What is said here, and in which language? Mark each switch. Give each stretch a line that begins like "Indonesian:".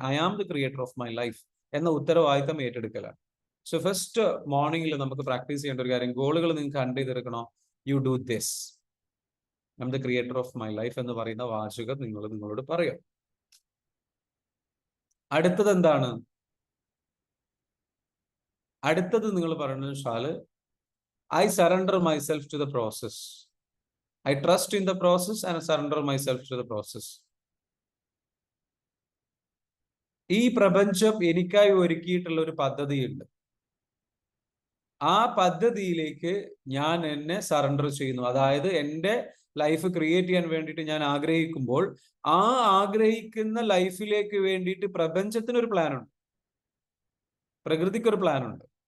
English: I am the creator of my life
Malayalam: എന്ന ഉത്തരവാദിത്തം ഏറ്റെടുക്കലാണ്. So first മോർണിംഗിൽ നമുക്ക് പ്രാക്ടീസ് ചെയ്യേണ്ട ഒരു കാര്യം, ഗോളുകൾ നിങ്ങൾക്ക് കണ്ട് ചെയ്തെടുക്കണോ?
English: You do this. I am the creator of my life
Malayalam: എന്ന് പറയുന്ന വാചകം നിങ്ങളോട് പറയാം. അടുത്തത് എന്താണ്? അടുത്തത് നിങ്ങൾ പറയുന്നത് വെച്ചാൽ
English: I surrender myself to the process. I trust in the process and surrender myself to the process.
Malayalam: ഈ പ്രപഞ്ചം എനിക്കായി ഒരുക്കിയിട്ടുള്ള ഒരു പദ്ധതിയുണ്ട്. ആ പദ്ധതിയിലേക്ക് ഞാൻ എന്നെ സറണ്ടർ ചെയ്യുന്നു. അതായത് എൻ്റെ ലൈഫ് ക്രിയേറ്റ് ചെയ്യാൻ വേണ്ടിയിട്ട് ഞാൻ ആഗ്രഹിക്കുമ്പോൾ ആ ആഗ്രഹിക്കുന്ന ലൈഫിലേക്ക് വേണ്ടിയിട്ട് പ്രപഞ്ചത്തിനൊരു പ്ലാനുണ്ട്, പ്രകൃതിക്കൊരു പ്ലാനുണ്ട്.